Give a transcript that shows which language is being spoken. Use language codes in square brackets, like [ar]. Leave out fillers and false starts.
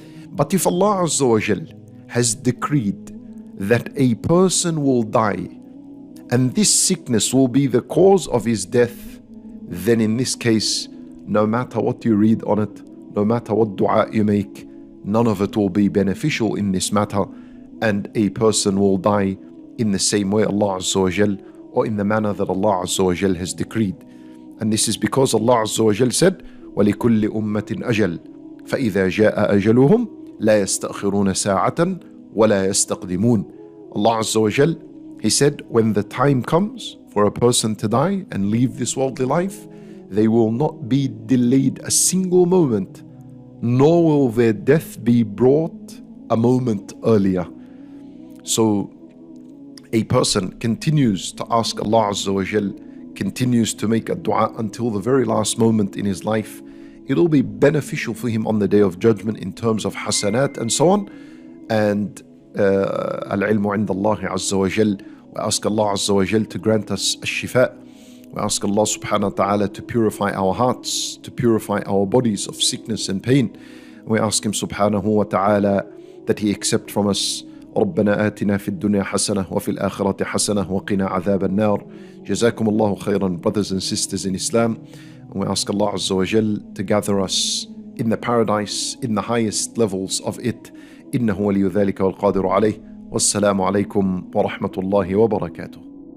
[en] But if Allah Azza wa Jal has decreed that a person will die and this sickness will be the cause of his death, then in this case, no matter what you read on it, no matter what dua you make, none of it will be beneficial in this matter, and a person will die in the same way Allah Azza wa Jal, or in the manner that Allah Azza wa Jal has decreed. And this is because Allah Azza wa Jal said, [ar] وَلِكُلِّ أُمَّةٍ أَجَلٍ فَإِذَا جَاءَ أَجَلُهُمْ لَا يَسْتَأْخِرُونَ سَاعَةً وَلَا يَسْتَقْدِمُونَ. [en] Allah Azza wa Jal, He said, when the time comes for a person to die and leave this worldly life, they will not be delayed a single moment, nor will their death be brought a moment earlier. So a person continues to ask Allah Azza wa Jal, continues to make a dua until the very last moment in his life. It'll be beneficial for him on the Day of Judgment in terms of hasanat and so on. And al-ilmu inda Allah Azza wa Jal. We ask Allah Azza wa Jal to grant us a-shifa. We ask Allah subhanahu wa ta'ala to purify our hearts, to purify our bodies of sickness and pain. We ask Him subhanahu wa ta'ala that He accept from us. [ar] ربنا آتنا في الدنيا حسنة وفي الآخرة حسنة وقنا عذاب النار. [en] Jazakumullahu Khairan, brothers and sisters in Islam. And we ask Allah Azza wa Jal to gather us in the paradise, in the highest levels of it. [ar] إنه ولي ذلك والقادر عليه. Wassalamu'alaikum Warahmatullahi Wabarakatuh.